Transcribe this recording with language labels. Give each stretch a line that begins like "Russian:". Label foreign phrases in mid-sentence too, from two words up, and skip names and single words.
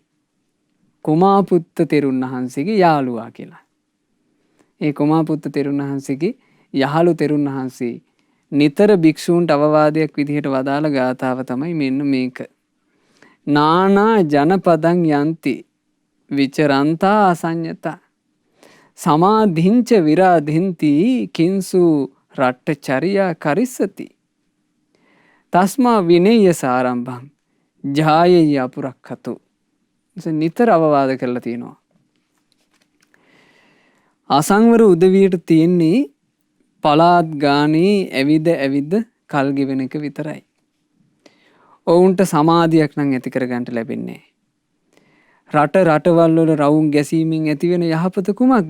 Sinhala: කොමාපුත්ත තෙරුන් වහන්සේගේ යාළුවා කියලා. ඒ කොමාපුත්ත තෙරුන් වහන්සේගේ යහළු තෙරුන් වහන්සේ නිතර භික්ෂූන්ට අවවාදයක් විදිහට වදාළ ගාථාව තමයි මෙන්න මේක.
Pali: නානා ජනපදං යන්ති විචරන්තා අසඤ්ඤතා සමාධිංච විරාධින්ති කිංසු රට්ඨචර්යා කරිස්සති තස්මා විනේය සාරම්භං ජායෙය අපුරක්ඛතු.
Sinhala: නිතර අවවාද කරලා තියෙනවා. අසංවර උදවියට තියෙන්නේ පලාත් ගානේ ඇවිද කල් ගෙවෙන එක විතරයි. ඔවුන්ට සමාධියක් නම් ඇති කරගන්න ලැබෙන්නේ. රටවල් වල රවුම් ගැසීමෙන් ඇතිවෙන යහපත කුමක්ද?